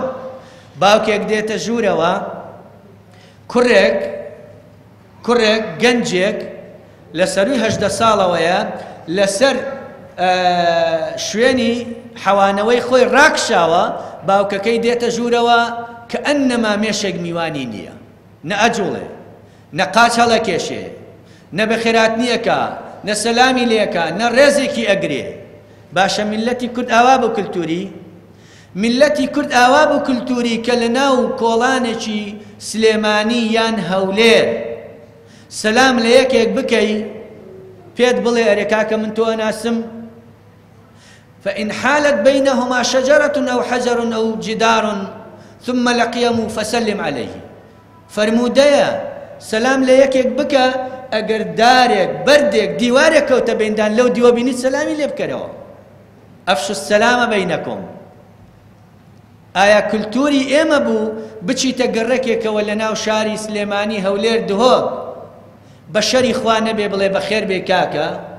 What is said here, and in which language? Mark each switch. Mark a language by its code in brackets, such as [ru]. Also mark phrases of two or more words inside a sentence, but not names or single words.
[ckb] باوکێک دێتە ژوورەوە، کوڕێک گەنجێک لە سەرووی 18 ساڵەوەیە لەسەر شوێنی حەوانەوەی خۆی ڕاکشاوە، باوکەکەی دێتە ژوورەوە کە ئەنەما مێشێک میوانی نییە، نە ئەجوڵێ، نە قاچ هەڵەکێشێ، نە بەخێراتنیەکە، نە سەلامی لێکە، نە ڕێزێکی ئەگرێ. باشە میلەتی کورد ئاوا بە کولتوری ملەتی کورد ئاوا بوو کولتوری کە لە ناو کۆڵانێکی سلێمانی یان هەولێر سەلام لە یەکێک بکەی پێت بڵێ ئەرێ کاکە من تۆ ئەناسم [ar] فإن حالت بينهما شجرة أو حجر أو جدار ثم لقيه فسلم عليه [ckb] فرمودەیە سەلام لە یەکێک بکە ئەگەر دارێک بەردێک دیوارێک کەوتە بێندان لەو دیوە بینیت سەلامی لێ بکەرەوە [ar] ئەفشوا السەلامە بەینەکم [ckb] ئایا کولتوری ئێمە بوو بچیتە گەڕێکێکەوە لە ناو شاری سلێمانی هەولێر دهۆک بە شەری خوا نەبێ بڵێ بەخێر بێ کاکە